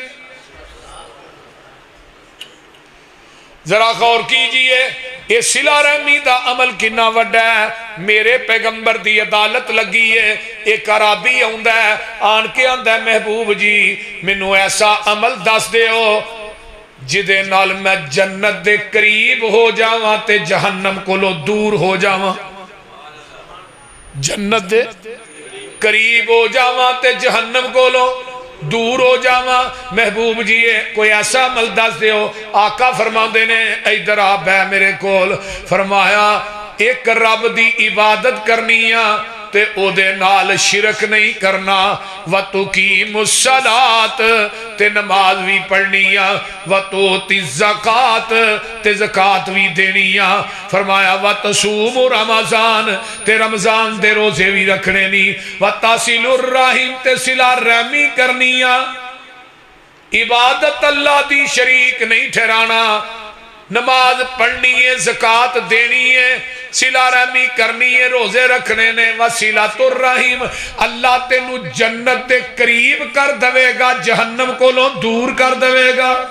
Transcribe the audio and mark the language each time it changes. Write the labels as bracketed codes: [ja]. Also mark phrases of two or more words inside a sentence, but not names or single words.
[ur] ذرا غور کیجئے، [pa] یہ صلہ رحمی دا عمل کنا وڈا ہے، میرے پیغمبر دی عدالت لگی ہے، ایک عربی آندا ہے، آن کے آندا ہے محبوب جی مینوں ایسا عمل دس دے ہو جدے نال میں جنت دے قریب ہو جاواں تے جہنم کولو دور ہو جاواں، جنت دے قریب ہو جاواں تے جہنم کولو دور ہو جاواں۔ محبوب جی کوئی ایسا عمل دس دے ہو، آقا فرماندے نے ادھر آ بے میرے کول، فرمایا ایک رب دی عبادت کرنیاں تے او دے نال شرک نہیں کرنا، [ar] وَتُقِيمُ الصَّلَاةَ [pa] تے نماز بھی پڑھنیاں، [ar] وَتُؤْتِ الزَّكَاةَ [pa] تے زکاة بھی دینیاں، فرمایا [ar] وَتَصُومُ رمضان [pa] تے رمضان دے روزے بھی رکھنے نہیں، [ar] وَتَصِلُ الرَّحِمِ [pa] تے صلہ رحمی کرنیاں۔ عبادت اللہ دی شریک نہیں ٹھہرانا، نماز پڑھنی ہے، زکاة دینی ہے، صلہ رحمی کرنی ہے، روزے رکھنے نے، [ar] وصلۃ الرحیم، [pa] اللہ تینو جنت دے قریب کر دوے گا، جہنم کو لو دور کر دوے گا۔